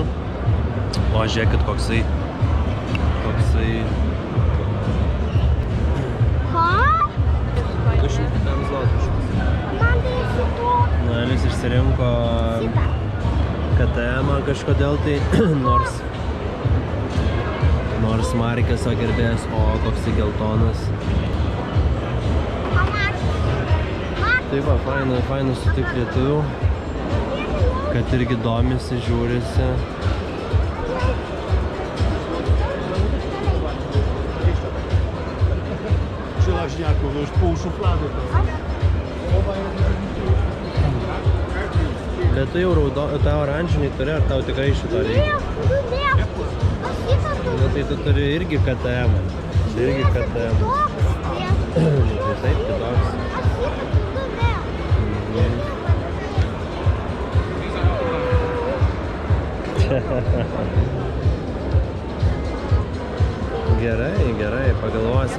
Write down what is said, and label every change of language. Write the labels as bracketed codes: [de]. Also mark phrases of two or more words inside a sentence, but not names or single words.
[lt] O žiūrėkit, koksai Nalis išsirinko KTM kažkodėl tai, nors Markeso gerbėjas, o koksai geltonas. Tai va, faina sutikti lietuvių, kad irgi domisi, žiūrisi. [pl] Żelaźniaków, to już pół szuflady to. [lt] Bet tu jau tą oranžinį turi, ar tau tikrai šito reikia? Na tai tu turi irgi KTM. Irgi KTM. Tai taip, kitoks. Gerai, pagalvosim.